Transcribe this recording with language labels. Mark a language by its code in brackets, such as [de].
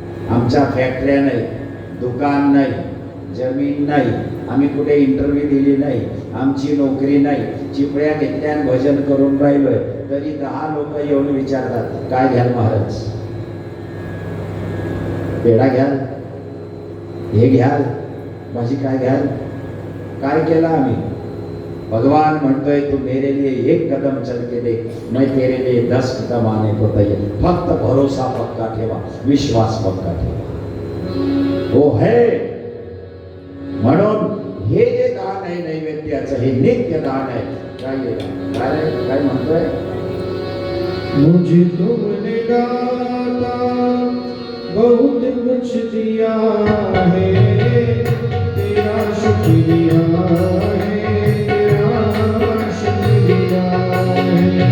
[mr] आमच्या फॅक्टऱ्या नाही, दुकान नाही, जमीन नाही, आम्ही कुठे इंटरव्ह्यू दिली नाही, आमची नोकरी नाही, चिपळ्या घेतल्या आणि भजन करून राहिलोय, तरी 10 लोक येऊन विचारतात काय घ्याल महाराज, पेढा घ्याल, हे घ्याल, भाजी काय घ्याल. काय केलं आम्ही? [hi] भगवान म्हणतोय तू मेरे लिए 1 कदम चल के देख, मैं तेरे लिए 10 कदम आने को तैयार. [mr] फक्त भरोसा पक्का ठेवा, विश्वास पक्का ठेवा, [hi] वो है. [mr] म्हणून हे जे दान आहे नैवेद्याचं, हे नित्य दान आहे. काय म्हणतोय? [hi] मुझे तुमने दाता बहुत कुछ दिया है, तेरा शुक्रिया है, तेरा शुक्रिया है.